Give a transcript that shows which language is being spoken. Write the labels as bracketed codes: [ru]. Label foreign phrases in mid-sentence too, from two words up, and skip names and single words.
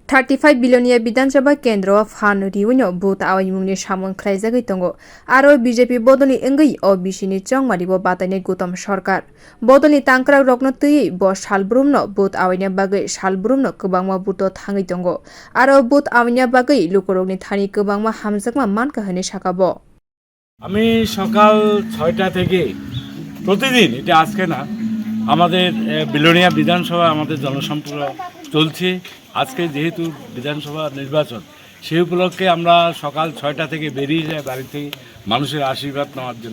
[trp] 35 belonia bidhansabha kendrao fan riwino but awaimungo samon khlaijagui tongo aro BJP bodolni engui o bisini chongmaribo bataine Gutam Sarkar bodolni tangkrak rogno twiwi bo salbrumno but awaina bagwi salbrumno kwbangma buto thangui tongo aro but awaina bagwi lukorogni thani kwbangma hamjakma manka hene sakabo [bn] আমি সকাল 6টা থেকে প্রতিদিন এটা আজকে না আমাদের বেলোনিয়া বিধানসভা আমাদের জনসম্পর্ক চলছে আজকে যেহেতু বিধানসভা নির্বাচন সেই উপলক্ষে আমরা সকাল 6টা থেকে বেরিয়ে যাই বাড়ি থেকে মানুষের আশীর্বাদ নেওয়ার জন্য